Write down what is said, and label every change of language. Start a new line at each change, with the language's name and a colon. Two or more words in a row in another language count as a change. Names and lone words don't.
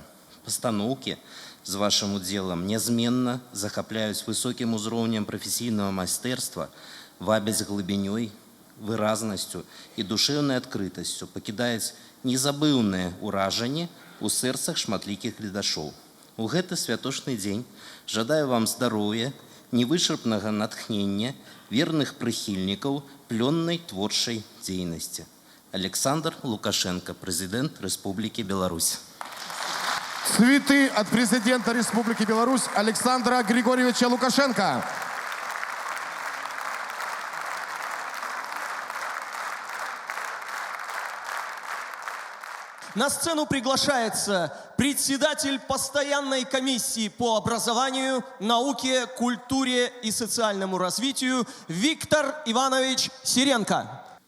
Belarusian: Пастаноўкі з вашым удзелам нязменна захапляюць высокім узроўнем прафесійнага майстэрства, вабяць глыбінёй, выразнасцю і душэўнай адкрытасцю, пакідаюць незабыўнае ўражанне ў сэрцах шматлікіх гледачоў. У гэты святочны дзень жадаю вам здароўя, невычарпнага натхнення, верных прыхільнікаў плённай творчай дзейнасці.
Russian: Александр Лукашенко, президент Республики Беларусь. Цветы от президента Республики Беларусь Александра Григорьевича Лукашенко. На сцену приглашается председатель постоянной комиссии по образованию, науке, культуре и социальному развитию Виктор Иванович Сиренко.